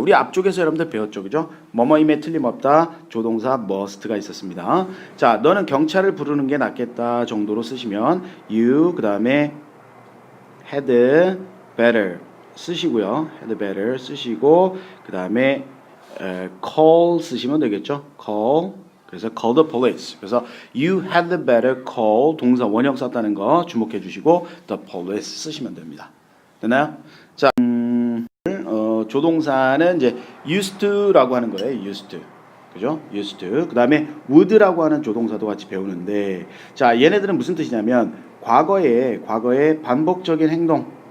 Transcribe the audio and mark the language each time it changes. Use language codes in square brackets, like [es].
[ko] 우리 앞쪽에서 여러분들 배웠죠. 그죠? 뭐뭐임에 틀림없다. 조동사 must가 있었습니다. 자, 너는 경찰을 부르는 게 낫겠다 정도로 쓰시면 you 그 다음에 had better 쓰시고요. had better 쓰시고 그 다음에 call 쓰시면 되겠죠. [en] call [ko] 그래서 [en] call the police. [ko] 그래서 [en] you had better call [ko] 동사 원형 썼다는 거 주목해 주시고 [en] the police [ko] 쓰시면 됩니다. 됐나요? 자, 조동사는 이제 used to라고 하는 거예요. used to. 그죠? [en] used to. [ko] 그다음에 would라고 하는 조동사도 같이 배우는데 자, 얘네들은 무슨 뜻이냐면 과거에 반복적인 행동.